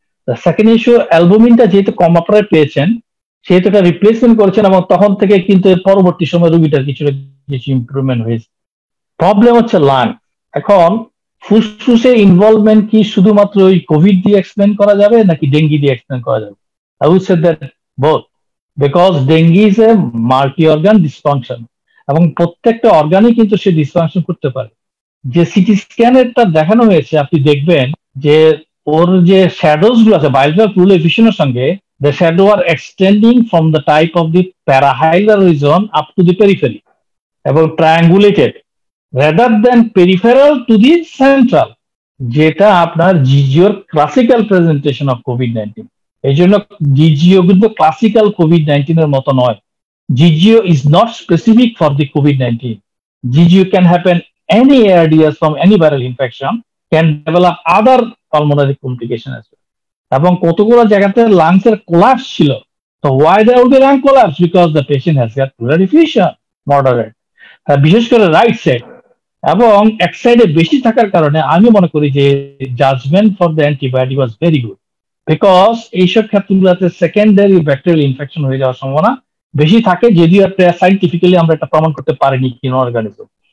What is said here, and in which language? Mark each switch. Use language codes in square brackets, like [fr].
[bn] Second issue, অ্যালবুমিনটা যেহেতু কম আপনারা পেয়েছেন সেহেতু এটা রিপ্লেসমেন্ট করেছেন এবং তখন থেকে কিন্তু পরবর্তী সময় রোগীটার কিছু ইমপ্রুভমেন্ট হয়েছে। প্রবলেম হচ্ছে লাং। এখন ফুসফুসে ইনভলভমেন্ট কি শুধুমাত্র ওই কোভিড দিয়ে এক্সপ্লেন করা যাবে নাকি ডেঙ্গি দিয়ে এক্সপ্লেন করা যাবে? [en] I would say that both, because dengue is a multi-organ dysfunction [bn] এবং প্রত্যেকটা অর্গানই কিন্তু সে ডিসফাংশন করতে পারে। যে সিটি স্ক্যানেরটা দেখানো হয়েছে আপনি দেখবেন যে ওর যে শ্যাডোজ গুলো আছে বাইলেটারাল প্লুরাল ইফিউশনের সঙ্গে, [en] the shadow are extending from the type of the parahilar region up to the periphery [bn] এবং triangulated rather than peripheral to the central, যেটা আপনার জিজিওর ক্লাসিক্যাল প্রেজেন্টেশন অফ কোভিড-19। এই জন্য জিজিও কিন্তু ক্লাসিক্যাল কোভিড-19 এর মতো নয়। [en] জিজিও is not specific for the COVID-19. জিজিও can happen any ARDS from any viral infection, can develop other pulmonary complication as well. [bn] এবং কতগুলো জায়গাতে লাংস এর কোলাপস ছিল। তো [en] why there will be lung collapse? Because the patient has got pleural effusion, moderate, [bn] বিশেষ করে right side এবং এক সাইডে বেশি থাকার কারণে আমি মনে করি যে [en] judgement for the antibiotic was very good, [bn] because এইসব ক্ষেত্রগুলোতে সেকেন্ডারি ব্যাকটেরিয়াল ইনফেকশন হয়ে যাওয়ার সম্ভাবনা বেশি থাকে, যদিও একটা সাইন্টিফিক্যালি আমরা এটা প্রমাণ করতে পারিনি কিন অর্গানিজম।